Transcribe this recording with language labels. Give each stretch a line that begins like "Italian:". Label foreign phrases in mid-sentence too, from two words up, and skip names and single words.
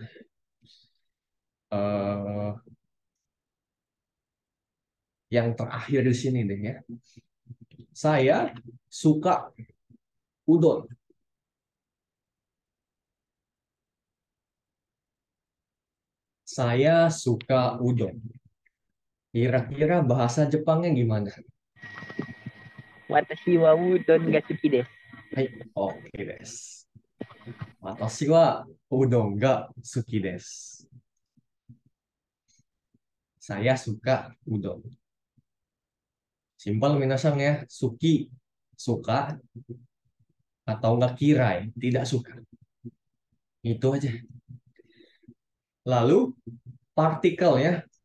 Indonesian: eh yang terakhir di sini deh ya. Saya suka udon. Saya suka udon. Kira-kira bahasa Jepangnya gimana?
Japanese: 私はうどんが好きです. はい、オッケーです. 私はうどんが好きです.
Indonesian: Saya suka udon. Simpel minasang ya. Suki, suka, atau enggak kirai, tidak suka. Itu aja. Lalu partikel ya.